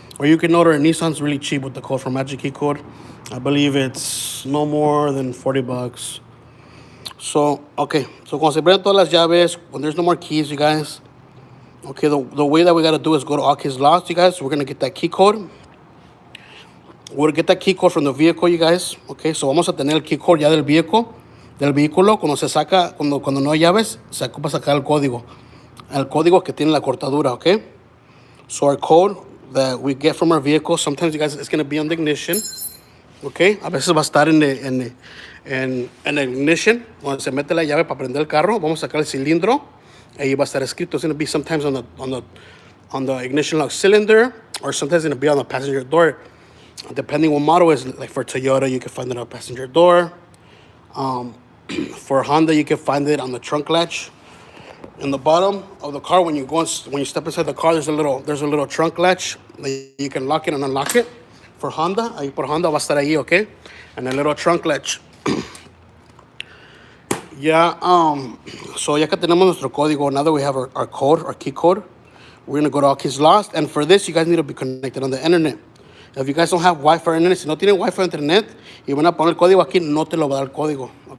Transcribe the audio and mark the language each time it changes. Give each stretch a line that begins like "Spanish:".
English: Or you can order a Nissan's really cheap with the code from Magic Key Code. I believe it's no more than $40. So, okay. So
Spanish: cuando se prenden todas las llaves,
English: when there's no more keys, you guys. Okay, the way that we gotta do is go to all keys lost, you guys. So we're gonna get that key code. We're gonna get that key code from the vehicle, you guys.
Spanish: Okay, so vamos a tener el key code ya del vehículo. Cuando se saca, cuando no hay llaves, se ocupa sacar el código que tiene la cortadura, okay?
English: So our code that we get from our vehicle, sometimes, you guys, it's gonna be on the ignition.
Spanish: Okay, a veces va a estar en el ignition, cuando se mete la llave para prender el carro, vamos a sacar el cilindro, ahí va a estar escrito.
English: It's going to be sometimes on the ignition lock cylinder, or sometimes it's going to be on the passenger door, depending what model is. Like for Toyota, you can find it on the passenger door. For Honda, you can find it on the trunk latch. In the bottom of the car, when you step inside the car, there's a little trunk latch that you can lock it and unlock it.
Spanish: For Honda, ahí por Honda va a estar ahí, okay?
English: And a little trunk latch. Yeah, so
Spanish: ya que tenemos nuestro código,
English: now that we have our code, our key code, we're gonna go to all keys lost. And for this, you guys need to be connected on the internet. If you guys don't have Wi-Fi or internet,
Spanish: si no tienen Wi-Fi o internet, y van a poner el código aquí, no te lo va a dar el código.